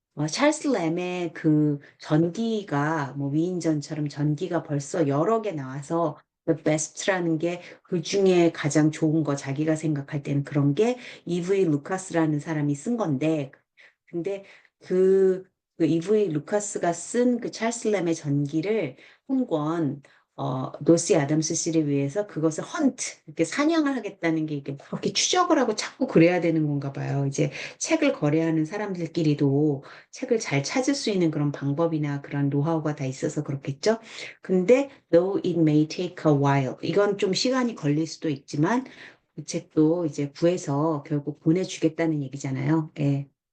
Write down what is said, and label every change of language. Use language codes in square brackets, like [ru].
[ko] 찰스 램의 그 전기가 뭐 위인전처럼 전기가 벌써 여러 개 나와서 The Best라는 게 그 중에 가장 좋은 거 자기가 생각할 때는 그런 게 이브이 루카스라는 사람이 쓴 건데, 근데 그, 그 이브이 루카스가 쓴 그 찰스 램의 전기를 한 권, 노시 아담스 씨를 위해서 그것을 이렇게 사냥을 하겠다는 게 이게 그렇게 추적을 하고 자꾸 그래야 되는 건가 봐요. 이제 책을 거래하는 사람들끼리도 책을 잘 찾을 수 있는 그런 방법이나 그런 노하우가 다 있어서 그렇겠죠. 근데 [en] though it may take a while. [ko] 이건 좀 시간이 걸릴 수도 있지만 그 책도 이제 구해서 결국 보내주겠다는 얘기잖아요. 예.